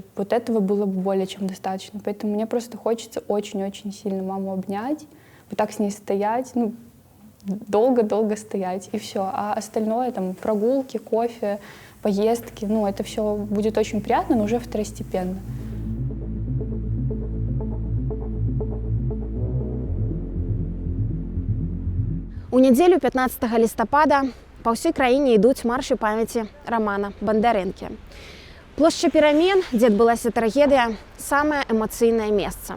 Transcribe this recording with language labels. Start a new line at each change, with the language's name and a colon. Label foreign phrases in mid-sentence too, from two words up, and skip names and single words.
Russian: Вот этого было бы более чем достаточно. Поэтому мне просто хочется очень-очень сильно маму обнять, вот так с ней стоять, ну, долго-долго стоять, и все. А остальное, там, прогулки, кофе, поездки, ну, это все будет очень приятно, но уже второстепенно.
Belarusian: У нядзелю 15 лістапада па ўсёй краіне ідуць маршы памяці Рамана Бандарэнкі. Плошча перамен, дзе адбылася трагедыя, самае эмацыйнае месца.